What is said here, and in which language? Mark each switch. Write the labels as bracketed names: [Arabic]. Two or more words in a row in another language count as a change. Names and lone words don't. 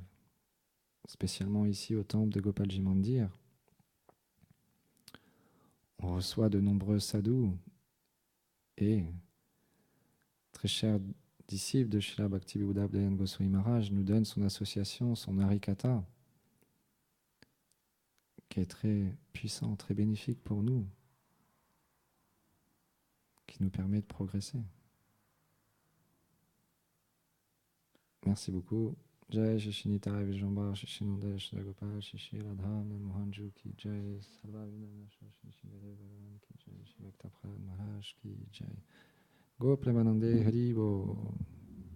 [French] Spécialement ici au temple de Gopalji Mandir, on reçoit de nombreux sadhus et très chers disciples de Srila Bhakti-Vedanta Dayan Goswami Maharaj nous donne son association, son Harikatha, qui est très puissant, très bénéfique pour nous, qui nous permet de progresser. Merci beaucoup. [Hindi] जय श्री निताइ विजम्बर, श्री नन्द, श्री गोपाल, श्री राधा, मोहनजू की जय, सर्व विनान, श्री शिवरे भगवान की जय, श्री भक्त प्रद महाराज की जय. [Bangla] গো প্রেমানন্দে হরি বো.